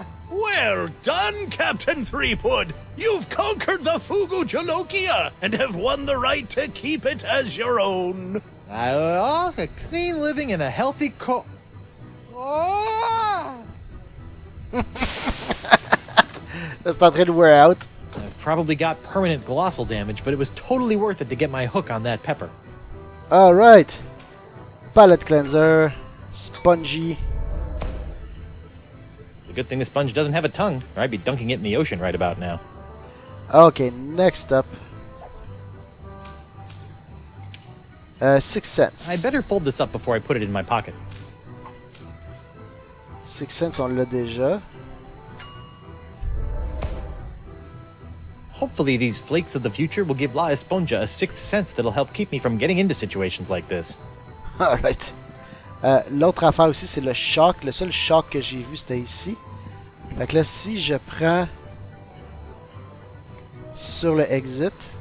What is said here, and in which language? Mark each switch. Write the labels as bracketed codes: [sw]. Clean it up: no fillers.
[en] Well done, Captain Threepwood. You've conquered the Fugu Jalokia and have won the right to keep it as your own. A clean living and a healthy [fr] C'est en train de [en] wear out. I've probably got permanent glossal damage, but it was totally worth it to get my hook on that pepper. Alright. Palette cleanser. Spongy. It's a good thing the sponge doesn't have a tongue, or I'd be dunking it in the ocean right about now. Okay, next up. 6 cents. I'd better fold this up before I put it in my pocket. [fr] 6 cents, on l'a déjà. [en] Hopefully these flakes of the future will give La Esponja a sixth sense that'll help keep me from getting into situations like this. Alright. [fr] L'autre affaire aussi, c'est le choc. Le seul choc que j'ai vu, c'était ici. Fait que là, si je prends sur le exit,